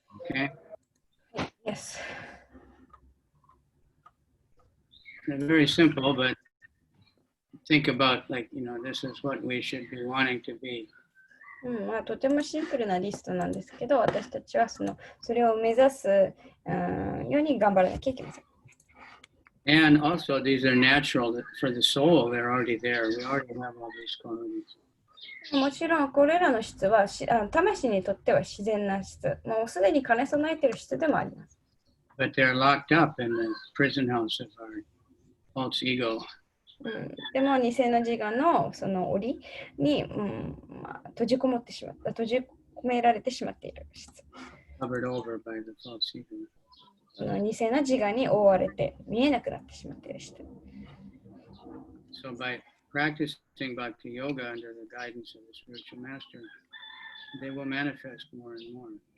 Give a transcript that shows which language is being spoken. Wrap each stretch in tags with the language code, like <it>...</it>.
<en>Okay. Yes. They're very simple, but think about this is what we should be wanting to be.</en> <ja>まあ、とてもシンプルなリストなんですけど、私たちはそれを目指す、ように頑張らなきゃいけません。</ja> <en>And also, these are natural for the soul. They're already there. We already have all these qualities.</en> <ja>もちろん、これらの質は魂にとっては自然な質。もうすでに兼ね備えている質でもあります。</ja> <en>But they're locked up in the prison house of our false ego.</en> <ja>でも、偽の自我のその檻に、閉じ込められてしまっている質。</ja> <en>Covered over by the false ego.</en> <ja>その偽の自我に覆われて見えなくなってしまっている質。</ja> <en>So by practicing Bhakti Yoga under the guidance of the spiritual master, they will manifest more and more.</en>